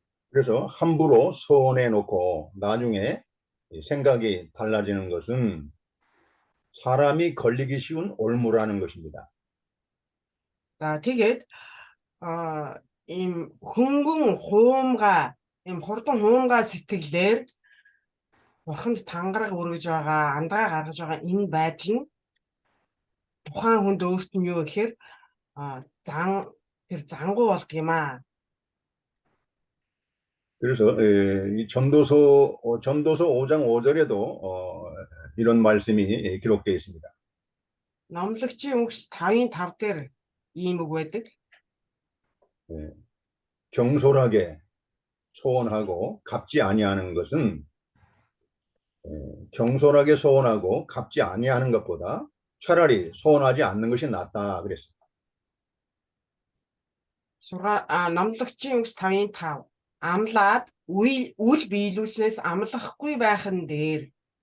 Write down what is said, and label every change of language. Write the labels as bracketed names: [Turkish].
[Korean] 그래서 함부로 소원해놓고 나중에 이 생각이 달라지는 것은 사람이 걸리기 쉬운 올무라는 것입니다. [Mongolian] За тэгээд ийм хөнгөн хуумга ийм хурдан хуумга сэтгэлээр бурханд тангараг өргөж байгаа, андгаа гаргаж байгаа энэ байдал нь тухайн хүнд өөрт нь юу гэхээр тэр зангуу болдго юм аа. [Korean] 그래서 이 전도서 5장 5절에도 이런 말씀이 기록되어 있습니다. [Mongolian] Номлогчийн үгс 5:5 дээр ийм үг байдаг. [Korean] 경솔하게 소원하고 갚지 아니하는 것은 경솔하게 소원하고 갚지 아니하는 것보다 차라리 소원하지 않는 것이 낫다 그랬습니다. [Mongolian] Номлогчийн үгс 5:5 амлаад үл биелүүлснээс амлахгүй байх нь дээр.